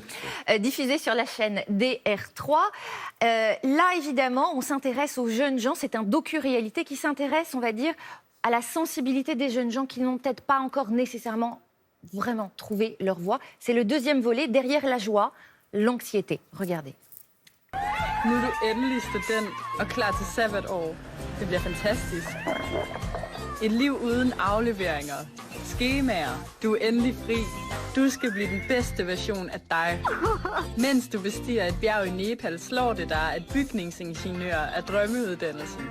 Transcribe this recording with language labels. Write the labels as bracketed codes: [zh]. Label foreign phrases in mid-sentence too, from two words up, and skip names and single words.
[fr] Diffusé sur la chaîne DR3. Là, évidemment, on s'intéresse aux jeunes gens. C'est un docu-réalité qui s'intéresse, on va dire, à la sensibilité des jeunes gens qui n'ont peut-être pas encore nécessairement vraiment trouvé leur voie. C'est le deuxième volet, derrière la joie, l'anxiété. Regardez. [da] Nu er du endelig student og klar til sabbatår. Det bliver fantastisk. Et liv uden afleveringer, skemaer. Du er endelig fri. Du skal blive den bedste version af dig. Mens du bestiger et bjerg i Nepal, slår det dig, at bygningsingeniør er drømmeuddannelsen.